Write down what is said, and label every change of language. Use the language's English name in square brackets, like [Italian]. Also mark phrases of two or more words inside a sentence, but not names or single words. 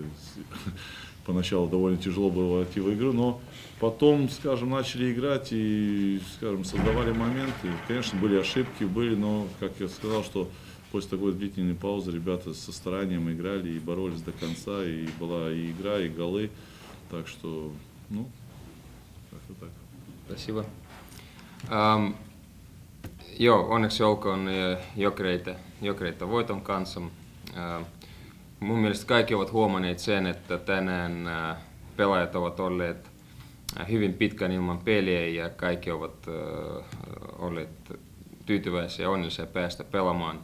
[Russian] Поначалу довольно тяжело было войти в игру, но потом, скажем, начали играть и, скажем, создавали моменты. Конечно, были ошибки, но, как я сказал, что после такой длительной паузы ребята со старанием играли и боролись до конца, и была и игра, и голы. Так что, ну, как-то так. Спасибо. [Finnish] Joo, onneksi olkoon Jokereita voiton kanssa. Mun mielestä kaikki ovat huomanneet sen, että tänään pelaajat ovat olleet hyvin pitkään ilman peliä ja kaikki ovat olleet tyytyväisiä ja onnellisia päästä pelaamaan.